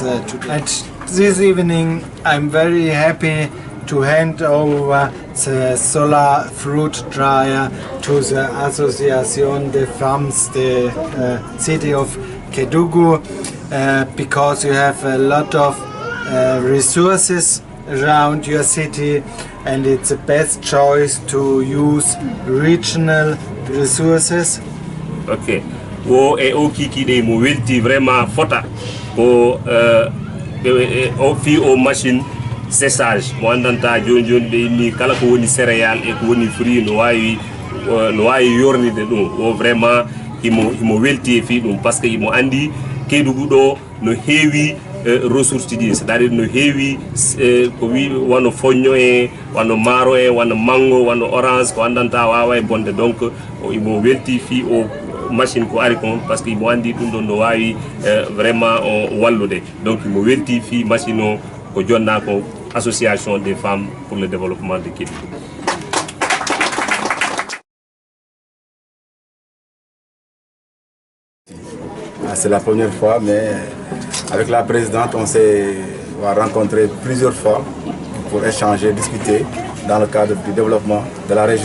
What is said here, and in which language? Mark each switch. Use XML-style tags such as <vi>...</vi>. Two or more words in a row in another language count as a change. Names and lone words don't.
<en>And this evening I'm very happy to hand over the solar fruit dryer to the Association des Femmes, the city of Kédougou, because you have a lot of resources around your city, and it's the best choice to use regional resources.</en> <ff>Ok, wo e o kiki mo welti vraiment fota o fi o</ff> <fr>machine séchage</fr> <ff>mo andanta joni be ni kala ko woni céréales e ko woni fruit no wawi yornide ɗum o vraiment imo welti e fi ɗum</ff> <fr>par ce que</fr> <ff>imo andi Kédougou ɗo no heewi ressources ɗi, c'est-à-dire no heewi ko wi wano foñño e wano maaro e wano mango wano orange ko andanta wawa e bonde. Donc imo welti fi o machine ko ari kon</ff> <fr>par ce que</fr> <ff>imo andi ɗum ɗon no wawi vraiment wallude. Donc imo welti fi machine o ko jonna ko Association des femmes pour le développement de Kédougou.</ff> <fr>C'est la première fois, mais avec la présidente, on s'est rencontré plusieurs fois pour échanger, discuter dans le cadre du développement de la région.</fr>